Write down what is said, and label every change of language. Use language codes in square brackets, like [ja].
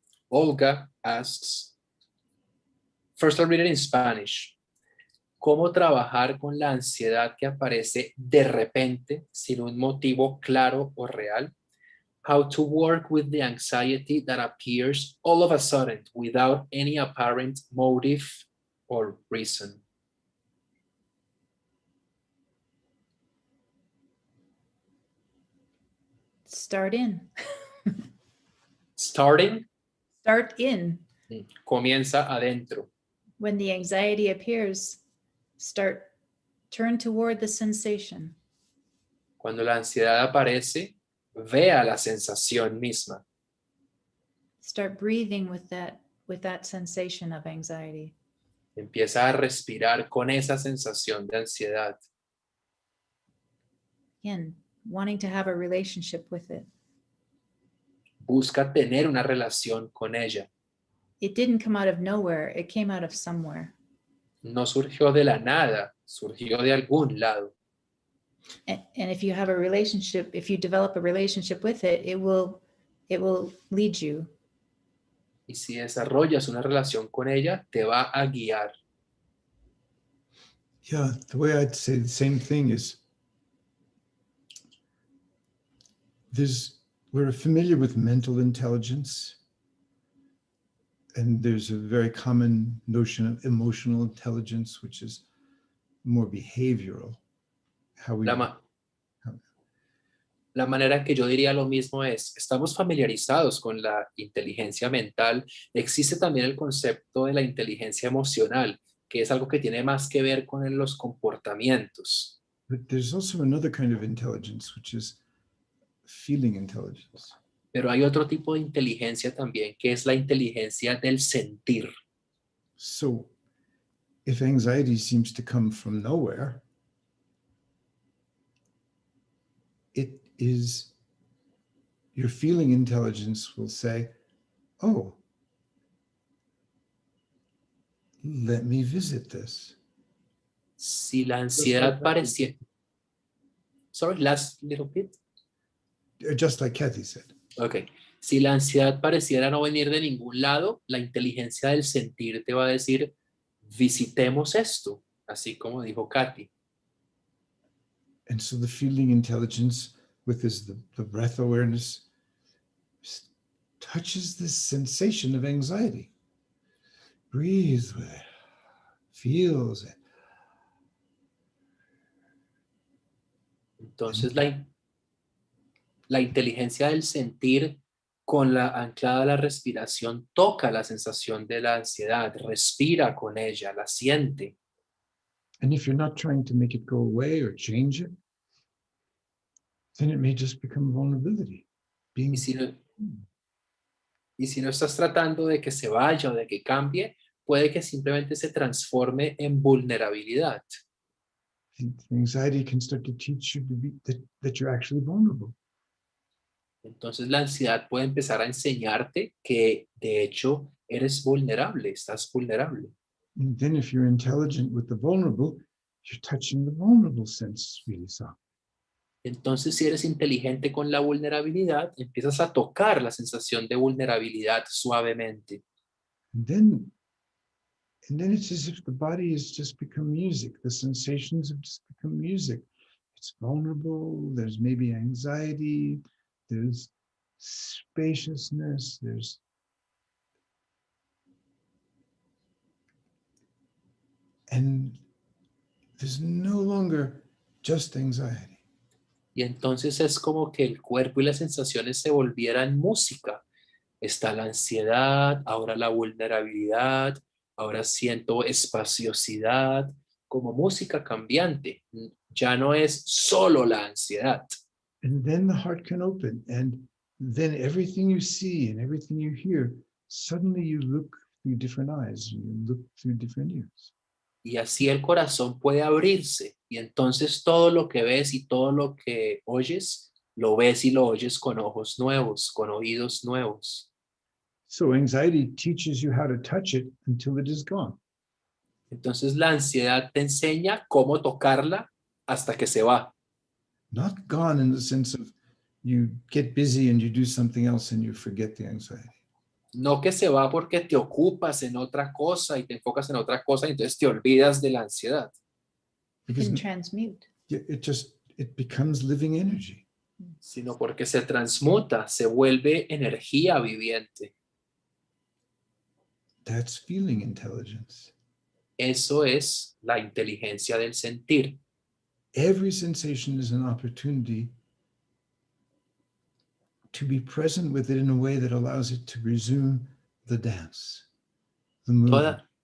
[en] Olga asks, first I'll read it in Spanish. [es] ¿Cómo trabajar con la ansiedad que aparece de repente sin un motivo claro o real? [en] How to work with the anxiety that appears all of a sudden without any apparent motive or reason. Start in. Starting, Start in. [es] comienza adentro. [en] When the anxiety appears, turn toward the sensation. [es] Cuando la ansiedad aparece, vea la sensación misma. [en] Start breathing with that sensation of anxiety. [es] Empieza a respirar con esa sensación de ansiedad. [en] Again, wanting to have a relationship with it. [es] Busca tener una relación con ella. [en] It didn't come out of nowhere. It came out of somewhere. [es] No surgió de la nada, surgió de algún lado. [en] And if you have a relationship, if you develop a relationship with it, it will lead you. [es] Y si desarrollas una relación con ella, te va a guiar. [en] Yeah, the way I'd say the same thing is we're familiar with mental intelligence, and there's a very common notion of emotional intelligence, which is more behavioral. [es] La manera en que yo diría lo mismo es, estamos familiarizados con la inteligencia mental. Existe también el concepto de la inteligencia emocional, que es algo que tiene más que ver con los comportamientos. [en] But there's also another kind of intelligence, which is feeling intelligence. [es] Pero hay otro tipo de inteligencia también, que es la inteligencia del sentir. [en] So if anxiety seems to come from nowhere, it is your feeling intelligence will say, oh, let me visit this. [es] Si la ansiedad pareciera... [en] Sorry, last little bit. Just like Kathy said. Ok. [es] Si la ansiedad pareciera no venir de ningún lado, la inteligencia del sentir te va a decir, visitemos esto, así como dijo Katy. [en] And so the feeling intelligence with the breath awareness touches this sensation of anxiety. Breathes with it, feels it. [es] Entonces la inteligencia del sentir con la anclada a la respiración toca la sensación de la ansiedad, respira con ella, la siente. [en] And if you're not trying to make it go away or change it, then it may just become vulnerability. [es] Y si no estás tratando de que se vaya o de que cambie, puede que simplemente se transforme en vulnerabilidad. [en] Anxiety can start to teach you that you're actually vulnerable. [es] Entonces la ansiedad puede empezar a enseñarte que de hecho eres vulnerable, estás vulnerable. [en] And then if you're intelligent with the vulnerable, you're touching the vulnerable sense really soft. [es] Entonces si eres inteligente con la vulnerabilidad, empiezas a tocar la sensación de vulnerabilidad suavemente. [en] And then it's as if the body has just become music. The sensations have just become music. It's vulnerable. There's maybe anxiety. There's spaciousness. And there's no longer just anxiety. [es] Y entonces es como que el cuerpo y las sensaciones se volvieran música. Está la ansiedad, ahora la vulnerabilidad, ahora siento espaciosidad, como música cambiante. Ya no es solo la ansiedad. [en] And then the heart can open. And then everything you see and everything you hear, suddenly you look through different eyes and you look through different ears. [es] Y así el corazón puede abrirse. Y entonces todo lo que ves y todo lo que oyes, lo ves y lo oyes con ojos nuevos, con oídos nuevos. [en] So anxiety teaches you how to touch it until it is gone. [es] Entonces la ansiedad te enseña cómo tocarla hasta que se va. [en] Not gone in the sense of you get busy and you do something else and you forget the anxiety. [es] No que se va porque te ocupas en otra cosa y te enfocas en otra cosa y entonces te olvidas de la ansiedad, [en] You Because can transmute. it becomes living energy. [es] sino porque se transmuta, se vuelve energía viviente. [en] That's feeling intelligence. [es] Eso es la inteligencia del sentir. [en] Every sensation is an opportunity to be present with it in a way that allows it to resume the dance, the movement.